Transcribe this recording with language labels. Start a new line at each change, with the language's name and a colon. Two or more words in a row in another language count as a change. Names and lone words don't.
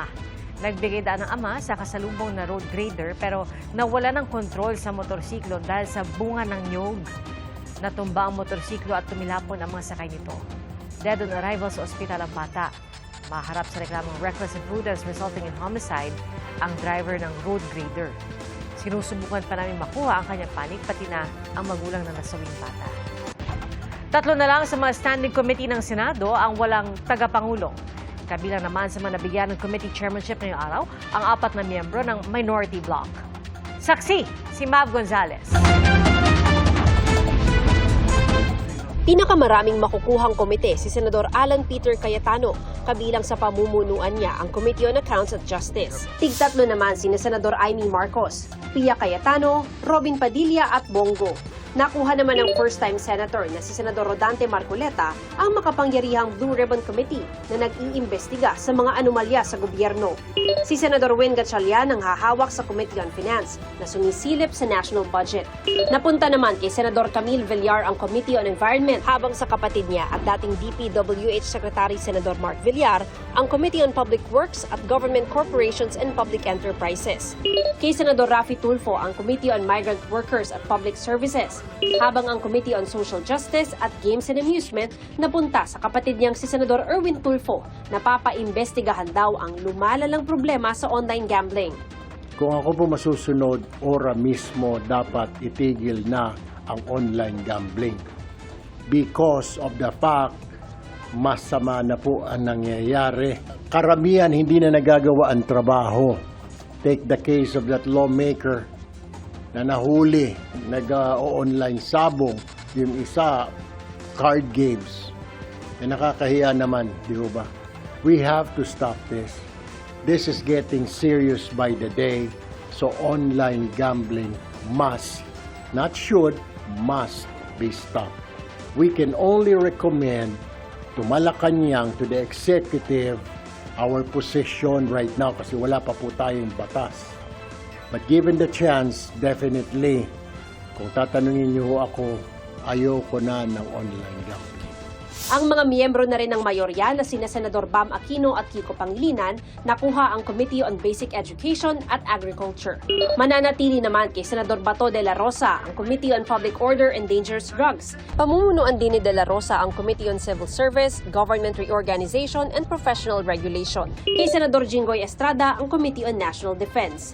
Filipino: Nagbigay daan ng ama sa kasalubong na
English: road grader
Filipino: pero nawala ng kontrol sa motorsiklo dahil sa bunga ng niyog. Natumba ang motorsiklo at tumilapon ang mga sakay nito.
English: Dead on arrival
Filipino: sa ospital ang bata. Maharap sa reklamong
English: reckless imprudence resulting in homicide
Filipino: ang driver ng
English: road grader.
Filipino: Sinusubukan pa namin makuha ang kanyang panig pati na ang magulang ng nasawing bata. 3 na lang sa mga
English: standing committee
Filipino: ng Senado ang walang tagapangulong. Kabilang naman sa mga nabigyan ng
English: committee chairmanship
Filipino: ngayong araw, ang 4 na miyembro ng
English: minority bloc.
Filipino: Saksi, si Mav Gonzales. Pinakamaraming makukuhang komite si Senador Alan Peter Cayetano, kabilang sa pamumunuan niya ang Committee on Accounts at Justice. Tig-3 naman sina Senador Amy Marcos, Pia Cayetano, Robin Padilla at Bongo. Nakuha naman ng
English: first-time senator
Filipino: na si Senador Rodante Marcoleta ang makapangyarihang Blue Ribbon Committee na nag-iimbestiga sa mga anomalya sa gobyerno. Si Senador Win Gatchalian ang hahawak sa Committee on Finance na sumisilip sa
English: national budget.
Filipino: Napunta naman kay Senador Camille Villar ang Committee on Environment, habang sa kapatid niya at dating DPWH Secretary Senador Mark Villar ang Committee on Public Works at Government Corporations and Public Enterprises. Kay Senador Raffy Tulfo ang Committee on Migrant Workers at Public Services, habang ang Committee on Social Justice at Games and Amusement napunta sa kapatid niyang si Senador Erwin Tulfo na papaimbestigahan daw ang lumalalang problema sa
English: online gambling.
Filipino: Kung ako po masusunod, ora mismo dapat itigil na ang
English: online gambling. Because of the fact,
Filipino: masama na po ang nangyayari. Karamihan hindi na nagagawa ang trabaho.
English: Take the case of that lawmaker
Filipino: na nahuli, nag-online sabong, yung isa,
English: card games.
Filipino: Nakakahiya naman, di ba?
English: We have to stop this. This is getting serious by the day. So online gambling must, not should, must be stopped. We can only recommend to Malacanang, to the executive, our position right now
Filipino: kasi wala pa po tayong batas.
English: But given the chance, definitely,
Filipino: kung tatanungin niyo ako, ayoko na ng
English: online gambling.
Filipino: Ang mga miyembro na rin ng mayorya na sina Senador Bam Aquino at Kiko Pangilinan nakuha ang Committee on Basic Education at Agriculture. Mananatili naman kay Senador Bato de la Rosa ang Committee on Public Order and Dangerous Drugs. Pamumunuan din ni de la Rosa ang Committee on Civil Service, Government Reorganization and Professional Regulation. Kay Senador Jinggoy Estrada ang Committee on National Defense.